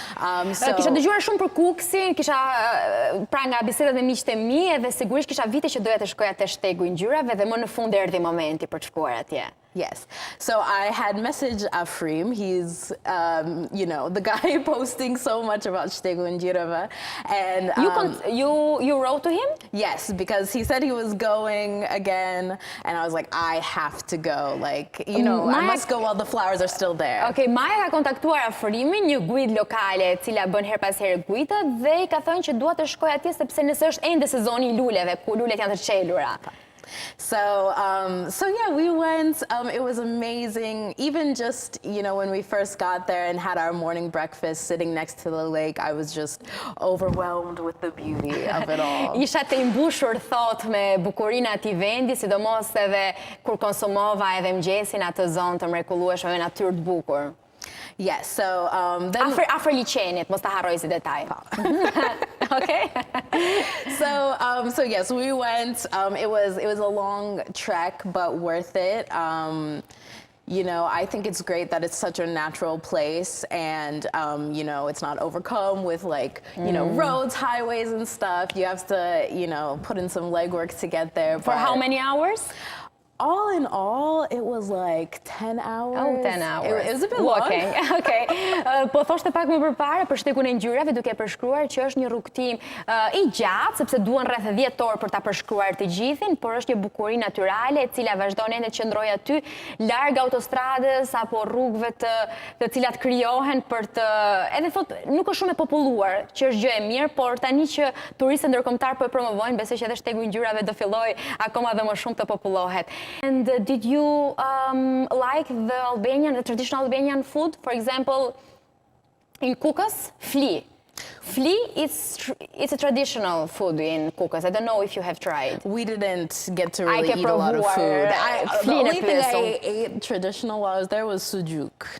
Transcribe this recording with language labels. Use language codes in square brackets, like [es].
[sq] Kisha dëgjuar shumë për Kukësin, kisha pra nga bisedat me miqtë e mi, edhe sigurisht kisha vite që doja të shkoja te Shtegu I Ngjyrave dhe më në fund erdhi momenti për të shkuar atje. [en] Yes. So I had messaged Afrim. He's, the guy posting so much about Shtegu and Gjirava. And you wrote to him? Yes, because he said he was going again, and I was like, I have to go. Like, I must go while the flowers are still there. [sq] Okay, Maja ka kontaktuar Afrimin, një guid lokale, e cila bën her pas here guidat, dhe I ka thënë që dua të shkoj atje sepse nëse është ende sezoni I luleve, ku lulet janë të çelura. [en] So yeah, we went. It was amazing. Even just, when we first got there and had our morning breakfast sitting next to the lake, I was just overwhelmed with the beauty of it all. [sq] Isha të imbushur thot me bukurinë e atij vendi, sidomos edhe kur konsumova edhe mëngjesin atë zonë të mrekullueshme me natyrë të bukur. [en] Yes, so then [sq] afër liçenit, mos ta harroj si detaj. Okay. [en] So yes, we went. It was a long trek, but worth it. I think it's great that it's such a natural place, and it's not overcome with roads, highways, and stuff. You have to put in some legwork to get there. For how many hours? All in all, it was like 10 hours. Oh, 10 hours. It was a bit walking. long. Okay. [sq] Po thoshte pak më përpara për Shtegun e Ngjyrave, duke përshkruar që është një rrugtim I gjatë, sepse duan rreth 10 orë për ta përshkruar të gjithin, por është një bukuri natyrale e cila vazhdon ende të qëndrojë aty larg autostradës apo rrugëve të cilat krijohen për të, edhe thotë, nuk është shumë e populluar, që është gjë e mirë, por tani që turistët ndërkombëtar po e promovojnë, besoj që edhe Shtegu I Ngjyrave do fillojë akoma dhe më shumë të popullohet. [en] And did you like the traditional Albanian food? For example, in Kukës, fli. Fli it's a traditional food in Kukës. I don't know if you have tried. We didn't get to really eat a lot of food. The only thing I ate traditional while I was there was sujuk.